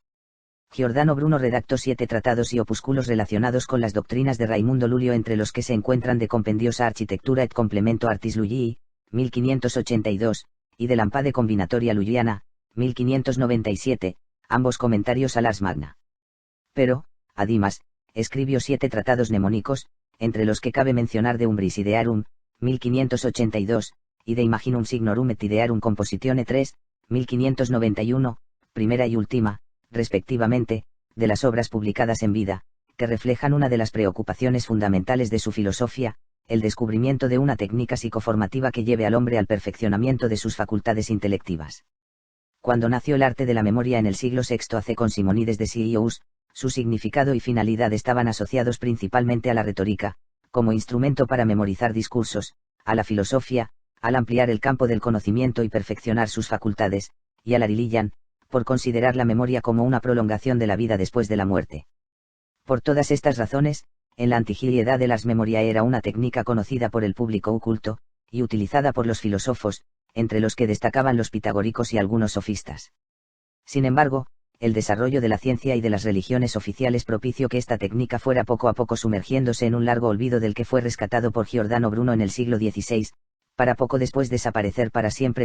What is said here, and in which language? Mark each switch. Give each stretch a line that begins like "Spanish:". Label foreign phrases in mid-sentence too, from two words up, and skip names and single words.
Spanish: Giordano Bruno redactó 7 tratados y opúsculos relacionados con las doctrinas de Raimundo Lulio, entre los que se encuentran De Compendiosa Architectura et Complemento Artis Lugii, 1582, y De Lampade Combinatoria Luliana, 1597, ambos comentarios al Ars Magna. Pero, además, escribió 7 tratados mnemónicos, entre los que cabe mencionar De Umbris Idearum, 1582, y De Imaginum Signorum et Idearum Compositione 3, 1591, primera y última, respectivamente, de las obras publicadas en vida, que reflejan una de las preocupaciones fundamentales de su filosofía, el descubrimiento de una técnica psicoformativa que lleve al hombre al perfeccionamiento de sus facultades intelectivas. Cuando nació el arte de la memoria en el siglo VI AC con Simonides de Sieyous, Su significado y finalidad estaban asociados principalmente a la retórica, como instrumento para memorizar discursos, a la filosofía, al ampliar el campo del conocimiento y perfeccionar sus facultades, y a la religión, por considerar la memoria como una prolongación de la vida después de la muerte. Por todas estas razones, en la antigüedad el
Latin: ars memoriae
Spanish: era una técnica conocida por el público oculto, y utilizada por los filósofos, entre los que destacaban los pitagóricos y algunos sofistas. Sin embargo, el desarrollo de la ciencia y de las religiones oficiales propició que esta técnica fuera poco a poco sumergiéndose en un largo olvido del que fue rescatado por Giordano Bruno en el siglo XVI, para poco después desaparecer para siempre.